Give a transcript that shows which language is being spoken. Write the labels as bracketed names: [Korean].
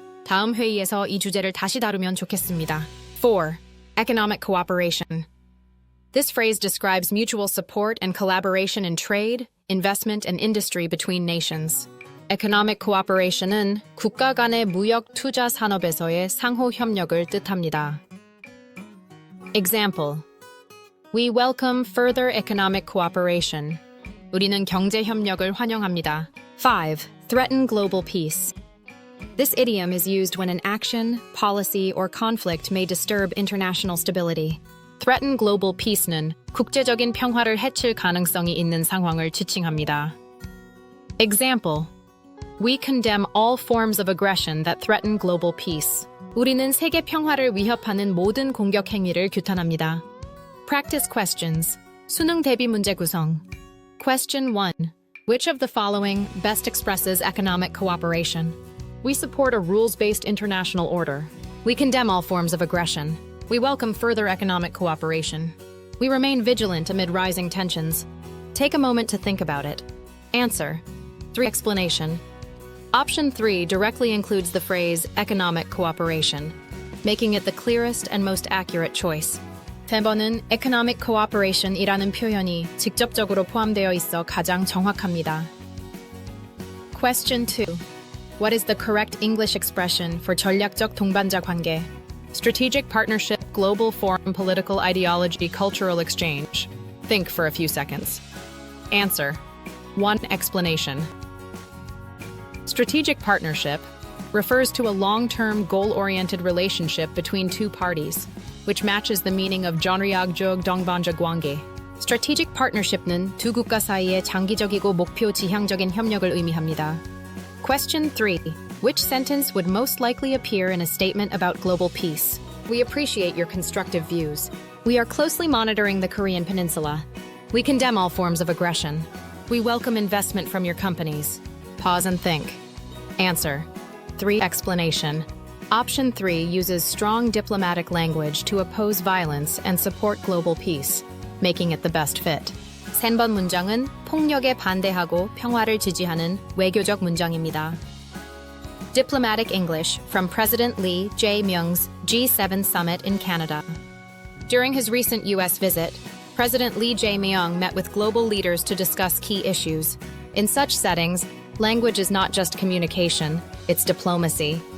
[Korean] 다음 회의에서 이 주제를 다시 다루면 좋겠습니다. [English] 4. Economic cooperation. This phrase describes mutual support and collaboration in trade, investment, and industry between nations. [Korean] Economic cooperation은 국가 간의 무역 투자 산업에서의 상호 협력을 뜻합니다. [English] Example: We welcome further economic cooperation. [Korean] 우리는 경제 협력을 환영합니다. [English] 5. Threaten global peace. This idiom is used when an action, policy, or conflict may disturb international stability. [Korean] Threaten global peace는 국제적인 평화를 해칠 가능성이 있는 상황을 지칭합니다. [English] Example: We condemn all forms of aggression that threaten global peace. [Korean] 우리는 세계 평화를 위협하는 모든 공격 행위를 규탄합니다. [English] Practice questions. [Korean] 수능 대비 문제 구성. [English] Question 1. Which of the following best expresses economic cooperation? We support a rules-based international order. We condemn all forms of aggression. We welcome further economic cooperation. We remain vigilant amid rising tensions. Take a moment to think about it. Answer. 3. Explanation. Option 3 directly includes the phrase economic cooperation, making it the clearest and most accurate choice. [Korean] 3번은 economic cooperation이라는 표현이 직접적으로 포함되어 있어 가장 정확합니다. [English] Question 2. What is the correct English expression for 전략적 동반자 관계? Strategic partnership, global forum, political ideology, cultural exchange. Think for a few seconds. Answer. 1. Explanation. Strategic partnership refers to a long-term, goal-oriented relationship between two parties, which matches the meaning of 전략적 동반자 관계. [Korean] Strategic partnership는 두 국가 사이의 장기적이고 목표 지향적인 협력을 의미합니다. [English] Question 3. Which sentence would most likely appear in a statement about global peace? We appreciate your constructive views. We are closely monitoring the Korean Peninsula. We condemn all forms of aggression. We welcome investment from your companies. Pause and think. Answer. 3. Explanation. Option 3 uses strong diplomatic language to oppose violence and support global peace, making it the best fit. [Korean] 3번 문장은 폭력에 반대하고 평화를 지지하는 외교적 문장입니다. [English] Diplomatic English from President Lee Jae-myung's G7 summit in Canada. During his recent U.S. visit, President Lee Jae-myung met with global leaders to discuss key issues. In such settings, language is not just communication, it's diplomacy.